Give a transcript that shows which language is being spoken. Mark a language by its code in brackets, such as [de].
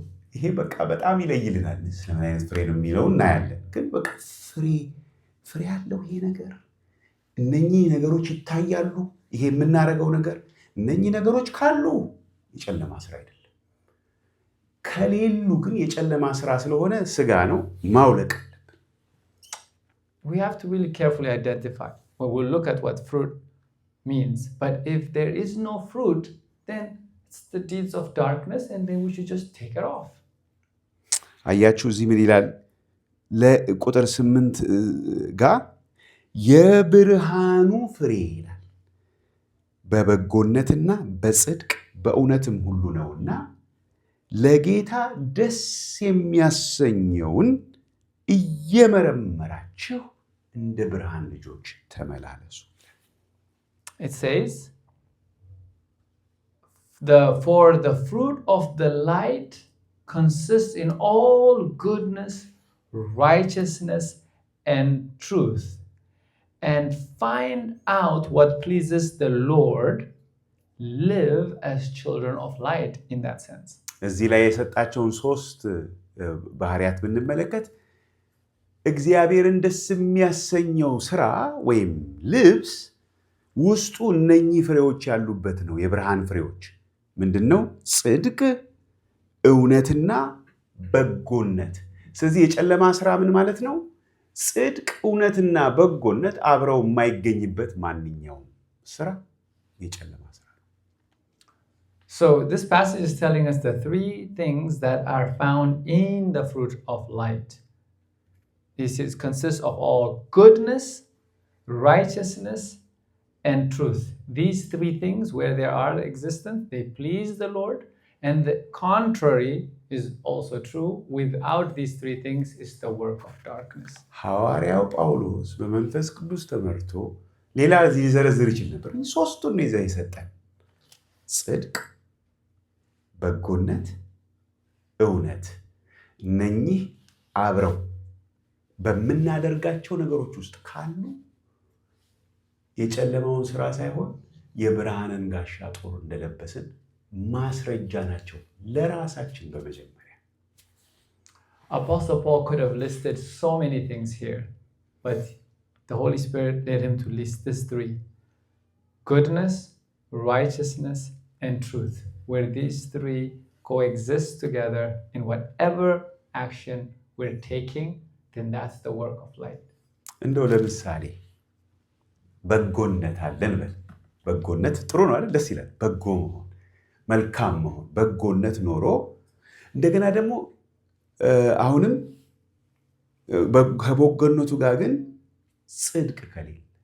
[am] ይሄ በጣም ይለይልናል። ስለምን አይነት ፍሬ ነው የሚለው እናያለን። ግን ፍሬ ያለው ይሄ ነገር፣ እነኚህ ነገሮች ይታያሉ። ይሄ የምናደርገው ነገር፣ እነኚህ ነገሮች ካሉ የጨለማ ስራ አይደለም። ከሌሉ ግን የጨለማ ስራ ስለሆነ ስጋ ነው፣ ማውለቅ አለብን። [en] We have to really carefully identify when we look at what fruit means. But if there is no fruit, then it's the deeds of darkness, and then we should just take it off. [am] አያችሁ እዚህ ምን ይላል? ለቁጥር 8 ጋር የብርሃኑ ፍሬ ይላል በበጎነትና በጽድቅ በእውነትም ሁሉ ነውና ለጌታ ደስ የሚያሰኘውን እየመረመራችሁ እንደ ብርሃን ልጆች ተመላለሱ። [en] It says, for the fruit of the light consists in all goodness, righteousness, and truth. And find out what pleases the Lord. Live as children of light in that sense. [am] እዚህ ላይ የሰጣቸውን 3 ባህሪያት ብንመለከት እግዚአብሔርን ደስ የሚያሰኘው ስራ ወይም ልብስ ውስጡ እነኚህ ፍሬዎች ያሉበት ነው። የብርሃን ፍሬዎች ምንድነው? ጽድቅ፣ እውነትና በጎነት። ስለዚህ የጨለማ ስራ ምን ማለት ነው? ጽድቅ፣ እውነትና በጎነት አብረው የማይገኝበት ማንኛውም ስራ የጨለማ ስራ ነው። [en] So this passage is telling us the 3 things that are found in the fruit of light. This consists of all goodness, righteousness, and truth. These 3 things, where they are existent, they please the Lord, And the contrary is also true. Without these three things is the work of darkness. [am] ሐዋርያው ጳውሎስ በመንፈስ ቅዱስ ተመርቶ ሌላ ሊዘረዝር ይችል ነበር። ሶስቱን ነው የሰጠን። ጽድቅ፣ በጎነት፣ እውነት። እነኚህ አብረው በምናደርጋቸው ነገሮች ውስጥ ካሉ የጨለማውን ስራ ሳይሆን የብርሃንን ጋሻ ጦር እንደለበስን ማስረጃ ናቸው ለራሳችን በመጀመሪያ። [en] Apostle Paul could have listed so many things here, but the Holy Spirit led him to list these three: goodness, righteousness, and truth. Where these three coexist together in whatever action we're taking, then that's the work of light. [am] እንደው ለምሳሌ በጎነት አለን በል። በጎነት ጥሩ ነው አይደል? ደስ ይላል። በጎ መሆን፣ መልካም መሆን፣ በጎነት ኖሮ እንደገና ደግሞ አሁንም ከበጎነቱ ጋር ግን ጽድቅ ከሌለ